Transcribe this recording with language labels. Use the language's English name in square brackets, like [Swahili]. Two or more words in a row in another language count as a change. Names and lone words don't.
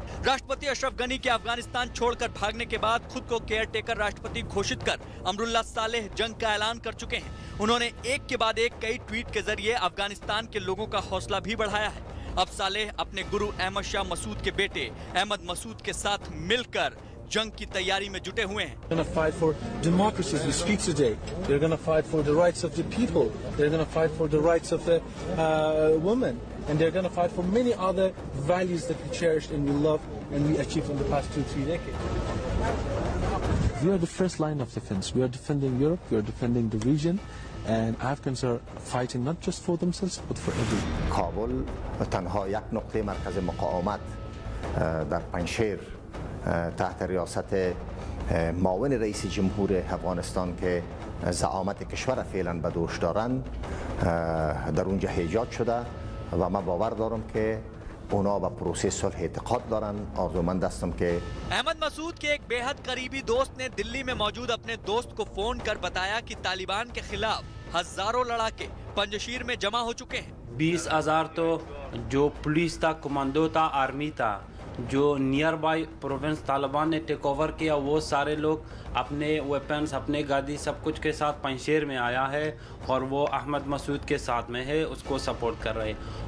[Hindi] राष्ट्रपति अशरफ गनी के अफगानिस्तान छोड़कर भागने के बाद खुद को [English] care taker [Hindi] राष्ट्रपति घोषित कर अमरुल्लाह सालेह जंग का ऐलान कर चुके हैं। उन्होंने एक के बाद एक कई ट्वीट के जरिए अफगानिस्तान के लोगों का हौसला भी बढ़ाया है। अब सालेह अपने गुरु अहमद शाह मसूद के बेटे अहमद मसूद के साथ मिलकर जंग की तैयारी में जुटे हुए हैं। [English] They're going to fight for democracy as we speak today. They're going to fight for the rights of the people. They're going to fight for the rights of the women, and they're going to fight for many other values that we cherish and we love and we achieved in the past 2-3 decades. We are the first line of defense. We are defending Europe. We are defending the region, and Afghans are fighting not just for themselves but for everyone. [Persian] کابل تنها یک نقطه مرکز مقاومت در پنجشیر تحت ریاست معاون رئیس جمهور افغانستان که زعامت کشور فعلا به دوش دارند در اونجا ایجاد شده و من باور دارم که اونا به پروسه صلح اعتقاد دارن. آرزومند هستم که [Hindi] अहमद मसूद के एक बेहद करीबी दोस्त ने दिल्ली में मौजूद अपने दोस्त को फोन कर बताया कि तालिबान के खिलाफ हजारों लड़ाके पंजशीर में जमा हो चुके हैं। 20,000 तो जो पुलिस था, कमांडो था, आर्मी था, जो [English] near by province [Hindi] तालिबान ने [English] take over [Hindi] किया, वो सारे लोग अपने वेपन्स, अपने गाड़ी, सब कुछ के साथ पंजशीर में आया है और वो अहमद मसूद के साथ में है, उसको सपोर्ट कर रहे हैं।